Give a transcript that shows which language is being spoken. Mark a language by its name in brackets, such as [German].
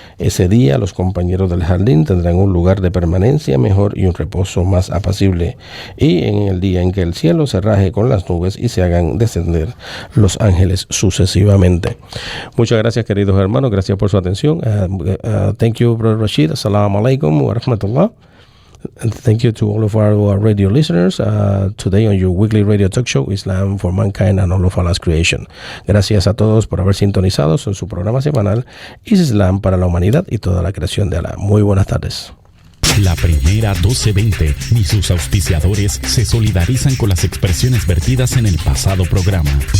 [Spanish] Ese día los compañeros del jardín tendrán un lugar de permanencia mejor y un reposo más apacible. Y en el día en que el cielo se raje con las nubes y se hagan descender los ángeles sucesivamente. Muchas gracias, queridos hermanos. Gracias por su atención. [English] Thank you, Brother Rashid. Assalamu alaikum wa rahmatullah. And thank you to all of our radio listeners today on your weekly radio talk show, Islam for Mankind and All of Allah's Creation. [Spanish] Gracias a todos por haber sintonizado en su programa semanal Islam para la Humanidad y toda la creación de Allah. Muy buenas tardes. La Primera 1220 ni sus auspiciadores se solidarizan con las expresiones vertidas en el pasado programa.